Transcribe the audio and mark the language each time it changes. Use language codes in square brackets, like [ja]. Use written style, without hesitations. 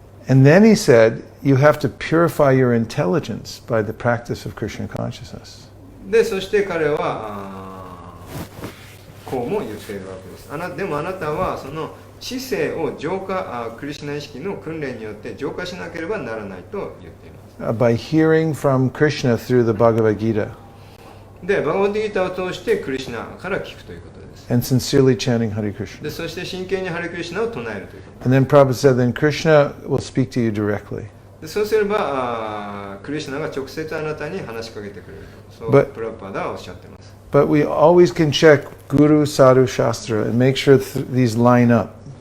[en] And then he said, you have to purify your intelligence by the practice of Krishna consciousness. [ja] でそして彼はこうも言っているわけです。でもあなたはその知性を浄化クリシュナ意識の訓練によって浄化しなければならないと言っています。 [en] By hearing from Krishna through the Bhagavad Gita. [ja] でバガバッドギーターを通してクリシュナから聞くということです。 [en] And sincerely chanting Hare Krishna. [ja] でそして真剣にハレクリシュナを唱えるということ。 [en] And then Prabhupada said, then Krishna will speak to you directly. [ja] でそうすればクリシュナが直接あなたに話しかけてくれると。そう [en] But- [ja] プラパダはおっしゃっています。 [en] But we always can check Guru, Sadhu, Shastra and make sure these line up.